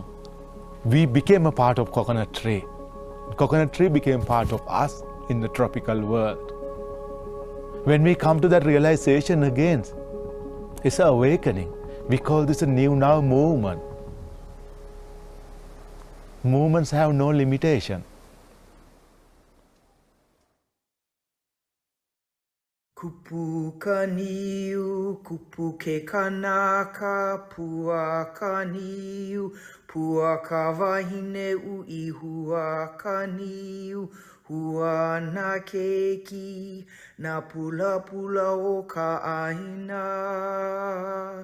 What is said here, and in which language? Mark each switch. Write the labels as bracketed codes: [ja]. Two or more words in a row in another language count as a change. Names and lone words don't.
[en] We became a part of coconut tree. Coconut tree became part of us in the tropical world. When we come to that realization again, it's an awakening. We call this a new now movement. Movements have no limitation. [haw] Kupu kaniu, kupu ke kanaka, pua kaniu, pua ka wahine ui hua kaniu, hua na keiki, na pula pula o ka aina.